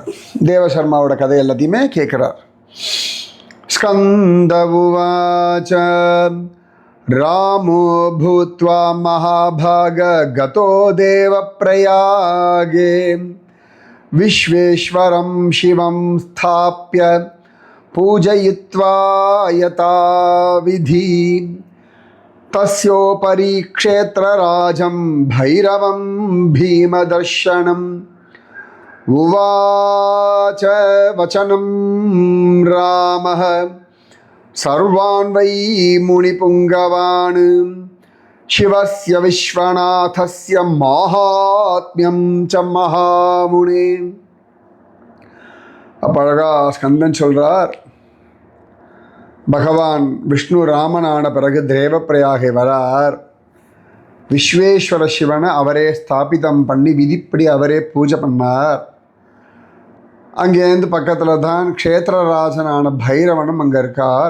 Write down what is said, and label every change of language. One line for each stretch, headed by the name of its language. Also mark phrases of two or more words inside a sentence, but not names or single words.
Tamil: தேவசர்மாவோட கதை எல்லாத்தையுமே கேட்குறார்.
Sanskrit: स्कन्द उवाच रामो भूत्वा महाभाग गतो देव प्रयागे विश्वेश्वरं शिवं स्थाप्य पूजयित्वा यथा विधि. तस्योपरि क्षेत्रराजं भैरवं भीमदर्शनम् उवाच वचनं रामः सर्वान् वै मुनिपुङ्गवान् शिवस्य विश्वनाथस्य माहात्म्यं च महामुने.
Tamil: அப்போ அழகா ஸ்கந்தன் சொல்றார், பகவான் விஷ்ணு ராமனான பிறகு தேவப்பிரயாகை வரார். விஸ்வேஸ்வர சிவனை அவரே ஸ்தாபிதம் பண்ணி விதிப்படி அவரே பூஜை பண்ணார். அங்கேருந்து பக்கத்தில் தான் க்ஷேத்திரராஜனான பைரவனும் அங்கே இருக்கார்.